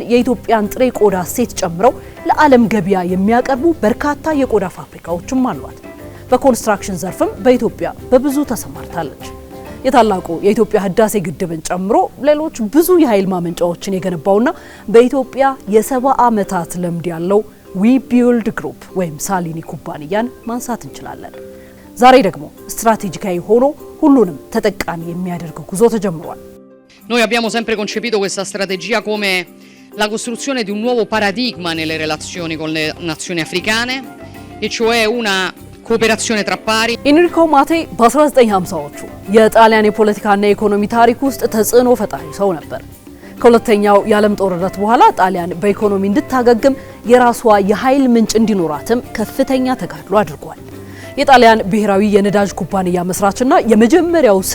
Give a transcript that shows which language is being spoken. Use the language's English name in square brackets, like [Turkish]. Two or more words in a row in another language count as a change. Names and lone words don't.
[Amharic] የኢትዮጵያን ጥሬ ቆዳ እሴት ጨምረው ለዓለም ገበያ የሚያቀርቡ በርካታ የቆዳ ፋብሪካዎችም አሏት። በኮንስትራክሽን ዘርፍም በኢትዮጵያ በብዙ ተሰማርታለች። የታላቁ የኢትዮጵያ ህዳሴ ግድብን ጨምሮ ሌሎች ብዙ የኃይል ማመንጫዎችን የገነባውና በኢትዮጵያ የ70 ዓመታት ልምድ ያለው ዊቢልድ ግሩፕ ወይም ሳሊኒ ኩባንያን ማንሳት እንችላለን። ዛሬ ደግሞ ስትራቴጂካዊ ሆኖ ሁሉንም ተጠቃሚ የሚያደርግ ጉዞ ተጀምሯል። [Italian] Noi abbiamo sempre concepito questa strategia come la costruzione di un nuovo paradigma nelle relazioni con le nazioni africane, e cioè una cooperazione tra pari. [Amharic] ኤንሪኮ ማቴ በ1950ዎቹ የጣሊያን የፖለቲካና የኢኮኖሚ ታሪክ ውስጥ ተጽዕኖ ፈጣሪ ሰው ነበር። ከሁለተኛው የዓለም ጦርነት በኋላ ጣሊያን በኢኮኖሚ እንድታገግም የራሷ የኃይል ምንጭ እንዲኖራትም ከፍተኛ ተጋድሎ አድርጓል። የጣሊያን ብሔራዊ የነዳጅ ኩባንያ መስራችና የመጀመሪያው ስራ